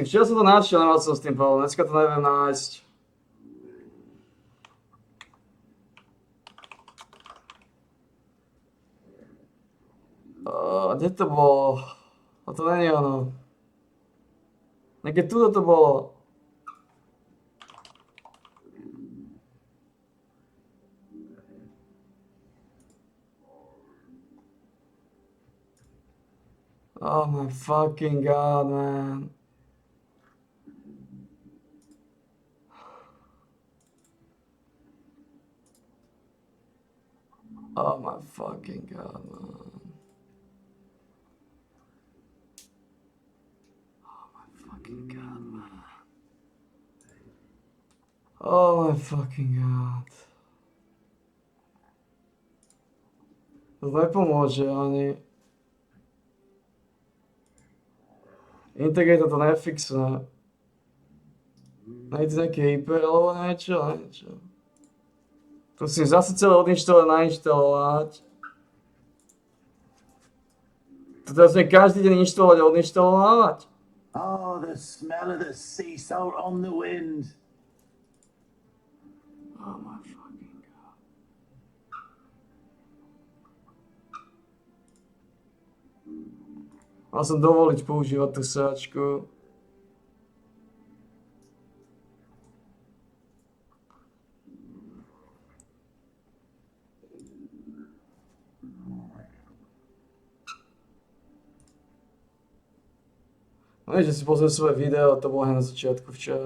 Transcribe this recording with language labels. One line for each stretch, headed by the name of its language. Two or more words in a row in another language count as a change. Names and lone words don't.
Slovak: Včera som to našiel, nemal som s tým problém, dneska to neviem nájsť. Kde to bolo?
Czech: A to není ono.
Slovak: Niekde tuto to bolo.
English: Oh my fucking god, man. Oh my fucking god, man. Oh my fucking god, man. Oh my fucking god.
Slovak: To nepomôže ani. Integrita to nefixne. Nejde nejaký hyper alebo niečo. To si zase celé odinštalovať, nainštalovať. To teraz každý deň inštalovať a odinštalovať.
English: Oh, the smell of the sea salt on the wind. Oh my fucking god.
Slovak: Mal som dovoliť používať tú sáčku. No že si pozriem svoje video, to bolo hneď na začiatku včera.